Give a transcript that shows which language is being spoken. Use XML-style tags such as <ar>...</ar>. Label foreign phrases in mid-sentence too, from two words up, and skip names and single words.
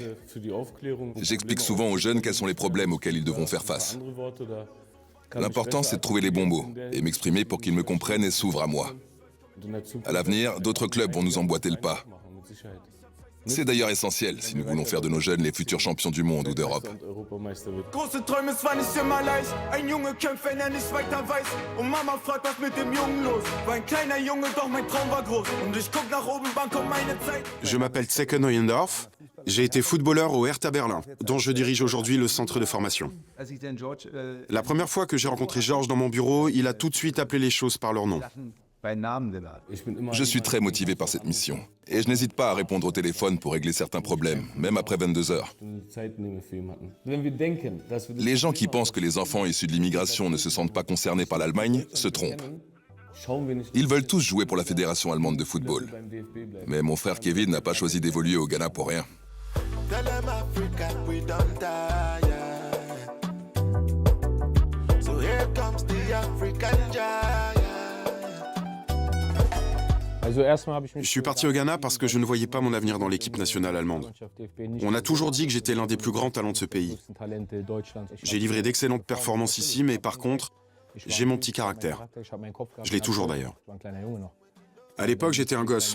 <fr>J'explique souvent aux jeunes quels sont les problèmes auxquels ils devront faire face. L'important, c'est de trouver les bons mots et m'exprimer pour qu'ils me comprennent et s'ouvrent à moi. À l'avenir, d'autres clubs vont nous emboîter le pas. C'est d'ailleurs essentiel si nous voulons faire de nos jeunes les futurs champions du monde ou d'Europe.</fr> <de>Große Träume, es war nicht immer leicht. Ein Junge kämpft, wenn er nicht weiter weiß. Und Mama fragt, was mit dem Jungen los. War ein kleiner Junge, doch mein Traum war groß. Und ich guck nach oben, wann kommt meine Zeit.</de> <fr>Je m'appelle Zeke Neuendorf. J'ai été footballeur au Hertha Berlin, dont je dirige aujourd'hui le centre de formation. La première fois que j'ai rencontré Georges dans mon bureau, il a tout de suite appelé les choses par leur nom. Je suis très motivé par cette mission et je n'hésite pas à répondre au téléphone pour régler certains problèmes, même après 22 heures. Les gens qui pensent que les enfants issus de l'immigration ne se sentent pas concernés par l'Allemagne se trompent. Ils veulent tous jouer pour la Fédération allemande de football. Mais mon frère Kevin n'a pas choisi d'évoluer au Ghana pour rien.</fr> <en>Tell them Africa, we don't die. So here comes the African giant.</en> <fr>Je suis parti au Ghana parce que je ne voyais pas mon avenir dans l'équipe nationale allemande. On a toujours dit que j'étais l'un des plus grands talents de ce pays. J'ai livré d'excellentes performances ici, mais par contre, j'ai mon petit caractère. Je l'ai toujours d'ailleurs. À l'époque, j'étais un gosse.</fr>